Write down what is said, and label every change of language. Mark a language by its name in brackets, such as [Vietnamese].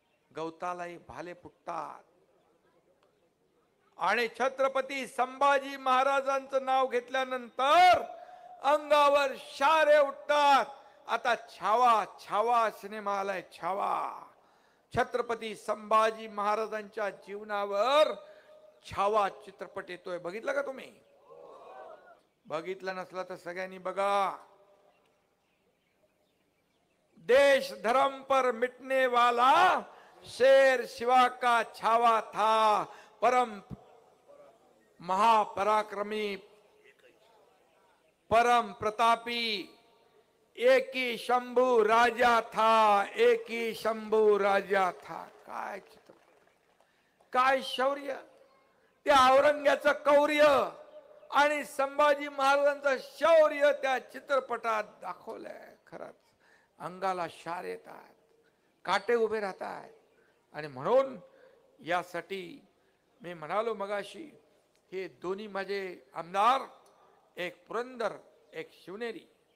[Marathi] गवतालाही भाले फुटतात आणि छत्रपती संभाजी महाराजांचं नाव घेतल्यानंतर अंगावर शारे उठतात. आता छावा सिनेमा आलाय. छावा छत्रपती संभाजी महाराजांच्या जीवनावर छावा चित्रपट येतोय. बघितलं का तुम्ही? बघितलं नसला तर सगळ्यांनी बघा. [Hindi] देश धर्म पर मिटने वाला शेर शिवा का छावा था, परम महापराक्रमी परम प्रतापी एक ही शंभू राजा था, एक ही शंभू राजा था. [Marathi] काय चित्रपट, काय शौर्य! त्या औरंग्याचं कौर्य आणि संभाजी महाराजांचं शौर्य त्या चित्रपटात दाखवलंय. खरंच अंगाला शार येतात, काटे उभे राहतात. आणि म्हणून यासाठी मी म्हणालो मगाशी, हे दोन्ही माझे आमदार, एक पुरंदर एक शिवनेरी.